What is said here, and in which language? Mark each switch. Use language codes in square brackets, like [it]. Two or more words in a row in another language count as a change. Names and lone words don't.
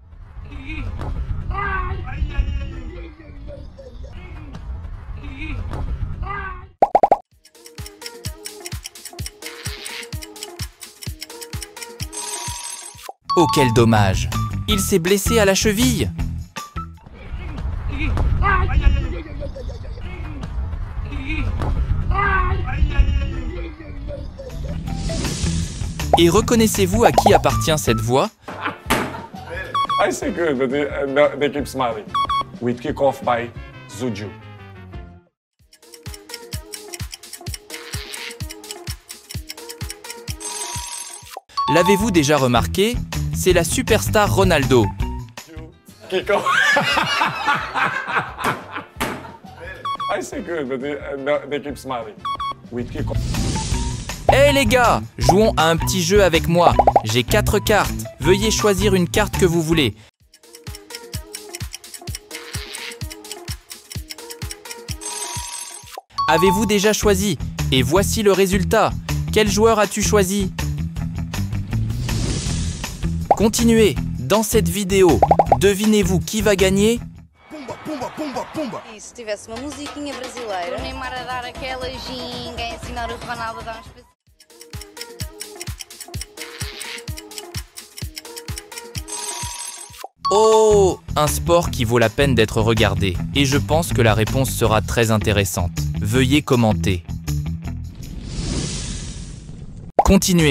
[fr] Oh, quel dommage! Il s'est blessé à la cheville! Et reconnaissez-vous à qui appartient cette voix? [en] I say good, but they keep smiling. We kick off by Zuju. [fr] L'avez-vous déjà remarqué? C'est la superstar Ronaldo. [en] Kick off. I say good, but they keep smiling. We kick off. [fr] Hey les gars, jouons à un petit jeu avec moi. J'ai 4 cartes. Veuillez choisir une carte que vous voulez. Avez-vous déjà choisi? Et voici le résultat. Quel joueur as-tu choisi? Continuez. Dans cette vidéo, devinez-vous qui va gagner? [pt] E se tivesse uma musiquinha brasileira? O Neymar a dar aquela ginga, a ensinar o Ronaldo a dar uns passinhos. [fr] Oh, un sport qui vaut la peine d'être regardé. Et je pense que la réponse sera très intéressante. Veuillez commenter. Continuez.